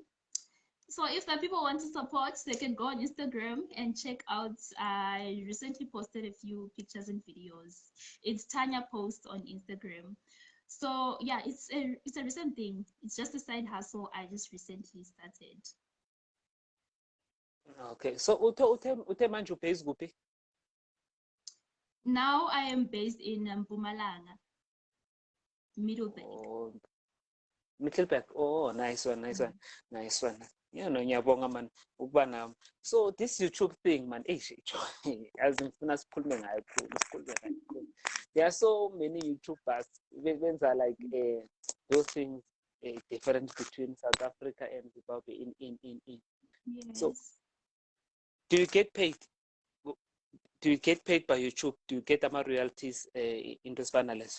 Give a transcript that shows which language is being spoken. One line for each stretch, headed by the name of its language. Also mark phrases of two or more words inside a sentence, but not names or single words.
English: So if the people want to support, they can go on Instagram and check out. I recently posted a few pictures and videos. It's Tanya Post on Instagram. So yeah, it's a recent thing. It's just a side hustle I just recently started.
Zulu: Okay, so uthe manje ubase kuphi?
English: Now I am based in Mpumalanga, Middleburg. Oh, Middleburg. Oh, nice one, nice one, nice one. You know,
Zulu: ngiyabonga man ukuba nami.
English: So this YouTube thing man, as
Zulu: ngifuna sikhulume ngayo sikhulume ngayo.
English: There are so many YouTubers benza like those things different between South Africa and Zimbabwe in. Yes. So do you get paid? Do you get paid by YouTube? Do you get ama royalties in those panels?